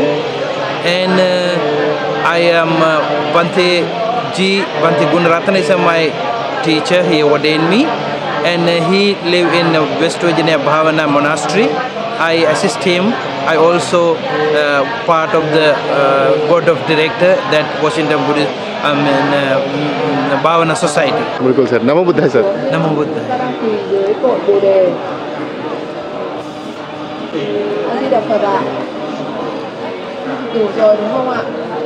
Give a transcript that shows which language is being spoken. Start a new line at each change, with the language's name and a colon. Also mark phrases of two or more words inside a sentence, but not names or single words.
English: And I am Bhante Gunaratana is my teacher. He ordained me, and he live in West Virginia Bhavana Monastery. I assist him. I also part of the board of director that Washington Buddhist Bhavana Society.
Hindi: बिल्कुल सर.
Sanskrit: नमो बुद्धाय सर. Namo Buddha.
Vietnamese: dưới cội Bồ đề. A Di Đà Phật ạ. Đủ rồi đúng không ạ?